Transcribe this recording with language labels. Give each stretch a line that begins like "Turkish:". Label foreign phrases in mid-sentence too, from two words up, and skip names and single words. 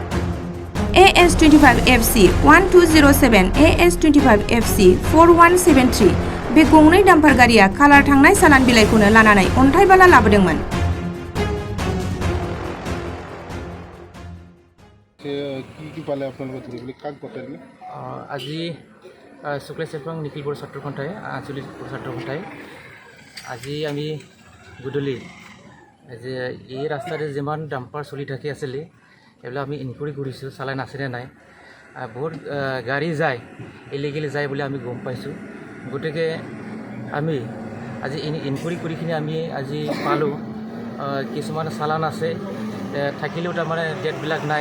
Bodo: AS25FC 1207 AS25FC 4173 बे गंनै डाम्पार गारिया खालार थांनाय चालान बिलाइखौनो लानानै अन्थाइ बाला लाबोदोंमोन।
Assamese: আজি
Bodo: सुक्लाय सेरफां
Assamese: निखिल बर' ছাত্ৰ খন্থাই আঞ্চলিক ছাত্ৰ খন্থাই আজি আমি গধূলি যে এই ৰাস্তাতে যিমান ডাম্পাৰ চলি থাকি আছিলে এইবিলাক আমি ইনকুৱাৰী কৰিছোঁ চালান আছেনে নাই। বহুত গাড়ী যায় ইলিগেলি যায় বুলি আমি গম পাইছোঁ। গতিকে আমি আজি ইনকুৱাৰী কৰি কিনে আমি আজি পালোঁ কিছুমান চালান আছে থাকিলেও তাৰমানে ডেটবিলাক নাই।